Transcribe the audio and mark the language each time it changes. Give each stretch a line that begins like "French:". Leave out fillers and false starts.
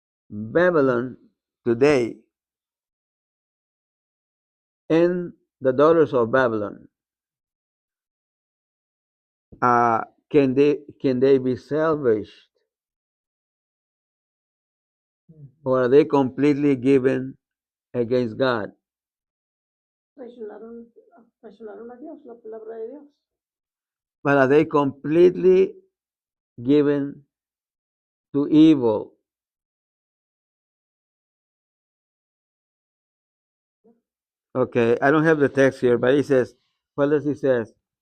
English: Babylon today and the daughters of Babylon, uh, can they be salvaged, or are they completely given against God?
Spanish: Traicionaron, traicionaron a Dios, la palabra de Dios.
English: But are they completely given to evil? Okay, I don't have the text here, but it says, what does it says?